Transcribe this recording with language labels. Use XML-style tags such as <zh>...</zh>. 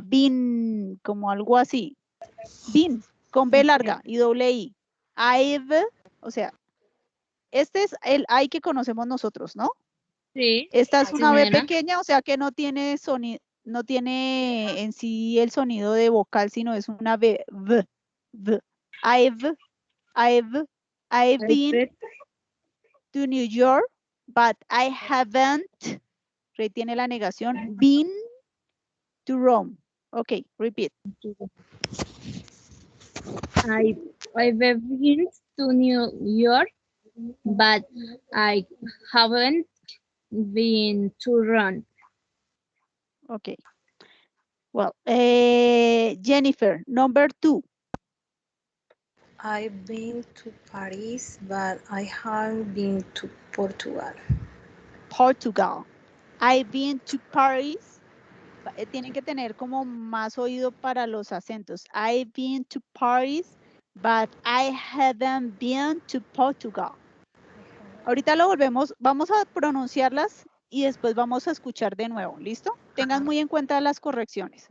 <es>Bin, como algo así. Bin, con B larga y doble I. I've, o sea, este es el I que conocemos nosotros, ¿no? Sí. Esta es una B Primera. pequeña, o sea que no tiene sonido, no tiene en sí el sonido de vocal, sino es una B, v.</es> <en>I've been to New York, but I haven't,</en> <es>retiene la negación,</es> <en>been to Rome. Okay, repeat. I've been to New York, but I haven't been to Rome. Okay. Well, Jennifer, number 2. I've been to Paris, but I haven't been to Portugal. Portugal. I've been to Paris.</en> <es>Tienen que tener como más oído para los acentos.</es> <en>I've been to Paris, but I haven't been to Portugal.</en> <es>Ahorita lo volvemos, vamos a pronunciarlas y después vamos a escuchar de nuevo. ¿Listo? Tengan muy en cuenta las correcciones.</es>